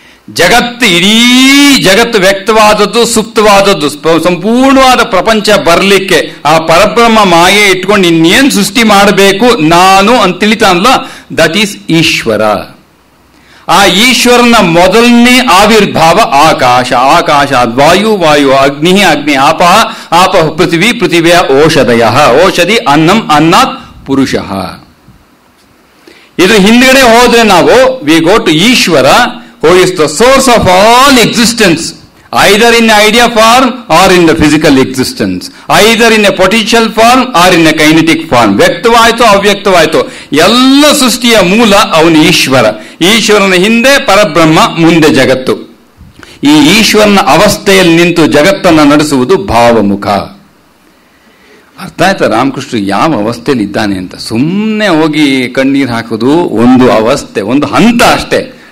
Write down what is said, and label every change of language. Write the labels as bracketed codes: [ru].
[kn] ಜಗತ್ತು, ಇಡೀ ಜಗತ್ತು ವ್ಯಕ್ತವಾದದ್ದು, ಸುಪ್ತವಾದದ್ದು, ಸಂಪೂರ್ಣವಾದ ಪ್ರಪಂಚ ಬರಲಿಕ್ಕೆ ಆ ಪರಬ್ರಹ್ಮ ಮಾಯೆ ಇಟ್ಕೊಂಡು ಇನ್ನೇನು ಸೃಷ್ಟಿ ಮಾಡಬೇಕು ನಾನು ಅಂತ ತಿಳಿತಾನಲ್ಲ, [en] That is Ishwara. [kn] ಆ ಈಶ್ವರನ ಮೊದಲನೇ ಆವಿರ್ಭಾವ ಆಕಾಶ. [sa] ಆಕಾಶ ವಾಯು, ವಾಯು ಅಗ್ನಿ, ಅಗ್ನಿ ಆಪ, ಆಪ ಪೃಥ್ವಿ, ಪೃಥಿವಿಯ ಓಷಧಯ, ಓಷಧಿ ಅನ್ನಂ, ಅನ್ನಾತ್ ಪುರುಷಃ. [kn] ಇದು ಹಿಂದ್ಗಡೆ ಹೋದ್ರೆ ನಾವು [en] We go to Ishwara, who is the source of all existence, either in idea form or in the physical existence, either in a potential form or in a kinetic form. [kn] ವ್ಯಕ್ತವಾಯಿತು ಅವ್ಯಕ್ತವಾಯಿತು, ಎಲ್ಲ ಸೃಷ್ಟಿಯ ಮೂಲ ಅವನು ಈಶ್ವರ. ಈಶ್ವರನ ಹಿಂದೆ ಪರಬ್ರಹ್ಮ, ಮುಂದೆ ಜಗತ್ತು. ಈ ಈಶ್ವರನ ಅವಸ್ಥೆಯಲ್ಲಿ ನಿಂತು ಜಗತ್ತನ್ನು ನಡೆಸುವುದು ಭಾವಮುಖ. ಅರ್ಥ ಆಯ್ತಾ ರಾಮಕೃಷ್ಣ ಯಾವ ಅವಸ್ಥೆಯಲ್ಲಿ ಇದ್ದಾನೆ ಅಂತ? ಸುಮ್ಮನೆ ಹೋಗಿ ಕಣ್ಣೀರು ಹಾಕೋದು ಒಂದು ಅವಸ್ಥೆ, ಒಂದು ಹಂತ ಅಷ್ಟೇ.